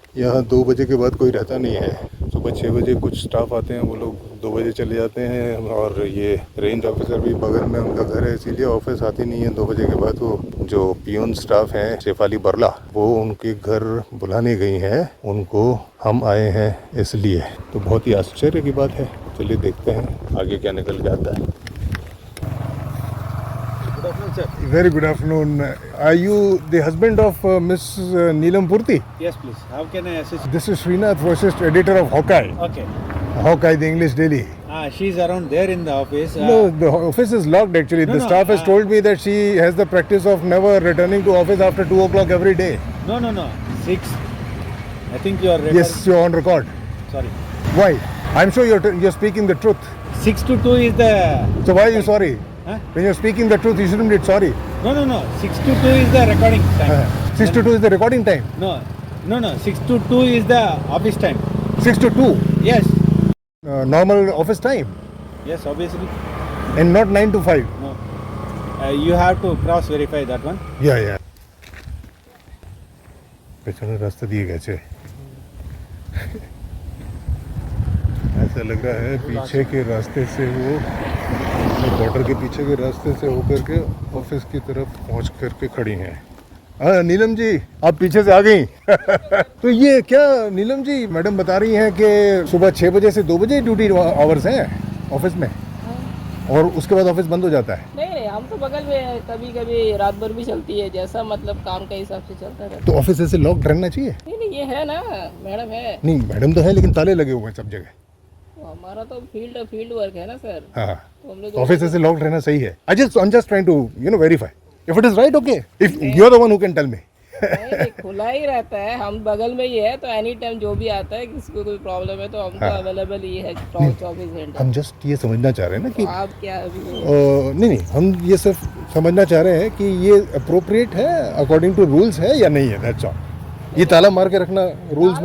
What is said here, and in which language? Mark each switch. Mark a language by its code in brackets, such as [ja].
[hi] यहाँ 2 बजे के बाद कोई रहता नहीं है सुबह 6 बजे कुछ स्टाफ आते हैं वो लोग 2 बजे चले जाते हैं और ये रेंज ऑफिसर भी बगल में उनका घर है इसीलिए ऑफिस आती नहीं है 2 बजे के बाद वो जो पियून स्टाफ है शेफाली बरला वो उनके घर बुलाने गई हैं उनको हम आए हैं इसलिए तो बहुत ही आश्चर्य की बात है चलिए देखते हैं आगे क्या निकल जाता है [en] Very good afternoon. Are you the husband of Miss Neelam Purti? Yes, please. How can I assist? This is Srinath Vasist, editor of Hawkeye. Okay. Hawkeye, the English daily. She's around there in the office. No, the office is locked actually. No, The no, staff has told me that she has the practice of never returning to office after 2 o'clock every day. No. 6. I think you are referring. Yes, you're on record. Sorry. Why? I'm sure you're speaking the truth. 6 to 2 is the. So why are you sorry? Huh? When you're speaking the truth, you shouldn't be sorry. No. 6 to 2 is the recording time. 6 to 2 is the recording time. No. 6 to 2 is the office time. 6 to 2, Yes. normal office time. Yes, obviously. And not 9 to 5. No. You have to cross verify that one. [hi] या पेছনে रास्ता दिए गए ऐसा लग रहा है पीछे के रास्ते से वो बॉर्डर के पीछे के रास्ते से होकर के ऑफिस की तरफ पहुंच करके खड़ी हैं हाँ नीलम जी आप पीछे से आ गई तो ये क्या नीलम जी मैडम बता रही हैं कि सुबह 6 बजे से 2 बजे ड्यूटी आवर्स हैं ऑफिस में और उसके बाद ऑफिस बंद हो जाता है नहीं हम तो बगल में कभी कभी रात भर भी चलती है जैसा मतलब काम के हिसाब से चलता रहता तो ऑफिस ऐसे लॉक्ड रहना चाहिए नहीं ये है ना मैडम है नहीं मैडम तो है लेकिन ताले लगे हुए हैं सब जगह हमारा तो फील्ड वर्क है ना सर हाँ तो हम लोग ऑफिस ऐसे लॉक्ड रहना सही है [en] I'm just trying to verify if it is right okay if you're the one who can tell me [hi] नहीं, खुला ही रहता है हम बगल में ही है तो एनी टाइम जो भी आता है किसी को कोई प्रॉब्लम है तो हम तो अवेलेबल ही है 24 घंटे हम जस्ट ये समझना चाह रहे हैं ना कि आप क्या अभी नहीं हम ये सिर्फ समझना चाह रहे हैं कि ये अप्रोप्रिएट है [en] according to rules [hi] है या नहीं है [en] that's all [hi] ये ताला मार के रखना रूल्स